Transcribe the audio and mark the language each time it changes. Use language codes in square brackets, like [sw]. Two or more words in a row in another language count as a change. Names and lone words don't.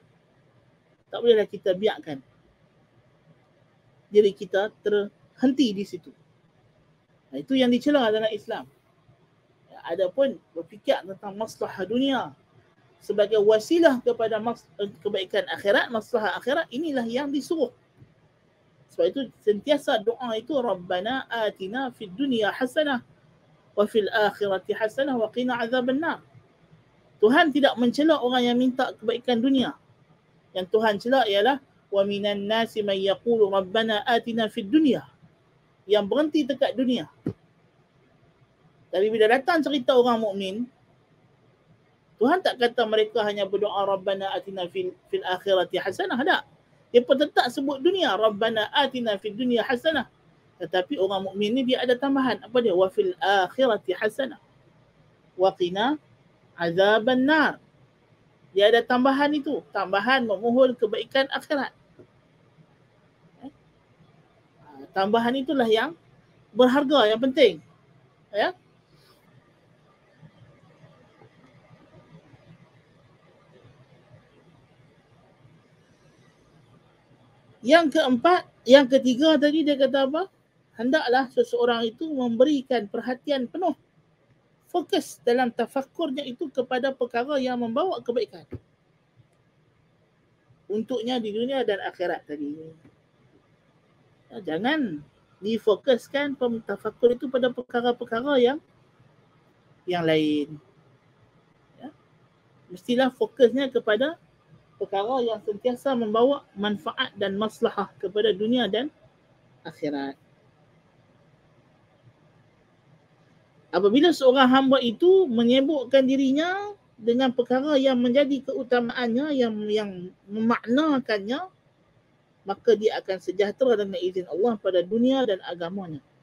[ms] Tak bolehlah kita biarkan diri kita terhenti di situ. Itu yang dicela dalam Islam. Adapun berfikir tentang maslahah dunia sebagai wasilah kepada kebaikan akhirat, maslahah akhirat, inilah yang disuruh. Sebab itu sentiasa doa itu, [ar] ربنا آتنا في الدنيا حسنة وفي الآخرة حسنة وقنا عذاب النار. [ms] Tuhan tidak mencela orang yang minta kebaikan dunia. Yang Tuhan cela ialah [ar] ومن الناس من يقول ربنا آتنا في الدنيا, [ms] yang berhenti dekat dunia. Tapi bila datang cerita orang mukmin, Tuhan tak kata mereka hanya berdoa [ar] ربنا آتنا في الآخرة حسنة, [ms] tak. Dia pun tetap sebut dunia, [ar] ربنا آتنا في الدنيا حسنة. [ms] Tetapi orang mukmin ni dia ada tambahan, apa dia? [ar] وفي الآخرة حسنة وقنا عذاب النار. [ms] Dia ada tambahan itu, tambahan memohon kebaikan akhirat. Tambahan itulah yang berharga, yang penting. Ya. Yang keempat, yang ketiga tadi dia kata apa? Hendaklah seseorang itu memberikan perhatian penuh, fokus dalam tafakkurnya itu kepada perkara yang membawa kebaikan untuknya di dunia dan akhirat tadi. Jangan difokuskan tafakkur itu pada perkara-perkara yang lain. Ya. Mestilah fokusnya kepada perkara yang sentiasa membawa manfaat dan maslahah kepada dunia dan akhirat. Apabila seorang hamba itu menyibukkan dirinya dengan perkara yang menjadi keutamaannya, yang memaknakannya, maka dia akan sejahtera dengan izin Allah pada dunia dan agamanya.